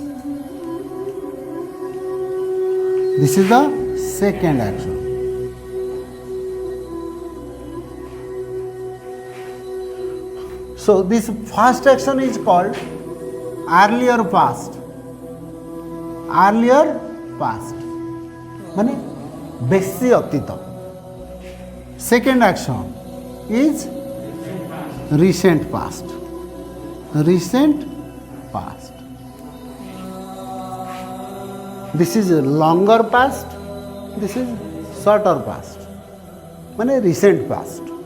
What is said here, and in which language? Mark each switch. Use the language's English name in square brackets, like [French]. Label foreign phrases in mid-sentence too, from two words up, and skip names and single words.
[English] This is the second action. So this first action is called earlier past. Earlier past. [Odia] ମାନେ ବେଶୀ ଅତୀତ. [English] Second action is recent past. Recent past. This is longer past. This is shorter past. माने recent past.